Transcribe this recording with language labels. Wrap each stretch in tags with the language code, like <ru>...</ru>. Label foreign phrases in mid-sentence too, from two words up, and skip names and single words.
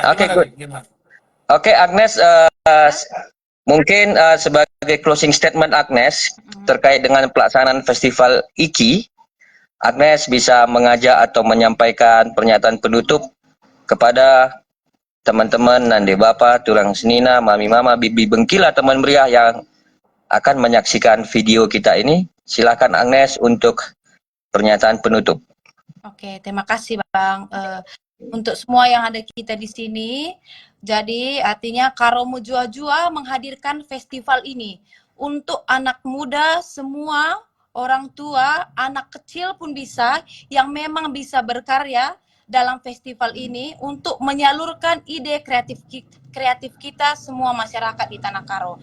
<id>Good. Oke, Agnes, mungkin sebagai</id> <en>closing statement</en> <id>Agnes terkait dengan pelaksanaan festival IKI, Agnes bisa mengajak atau menyampaikan pernyataan penutup kepada teman-teman</id> <btx>Nande Bapa, Turang Senina, Mami Mama, Bibi Bengkila, teman meriah</btx> <id>yang akan menyaksikan video kita ini. Silakan Agnes untuk pernyataan penutup. Oke, terima kasih Bang. Untuk semua yang ada kita di sini, jadi artinya Karo Mojojoa menghadirkan festival ini untuk anak muda semua, orang tua, anak kecil pun bisa, yang memang bisa berkarya dalam festival ini untuk menyalurkan ide kreatif kita semua masyarakat di Tanah Karo.</id>